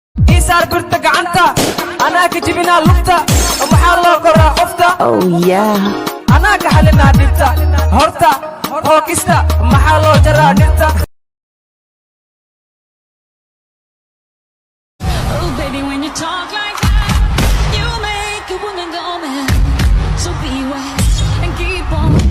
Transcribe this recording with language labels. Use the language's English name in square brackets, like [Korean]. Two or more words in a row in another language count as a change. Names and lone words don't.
[Somali] Ii saar birta gacanta, anaa ka jibinaa lugta, maxaa loo koraa qofta? [English] Oh, yeah. [Somali] Anaa ka xalinaa dhibta, horta, hookista, maxaa loo jaraa dhibta? [English] Oh, baby, when you talk like that, you make a woman go mad. So beware and keep on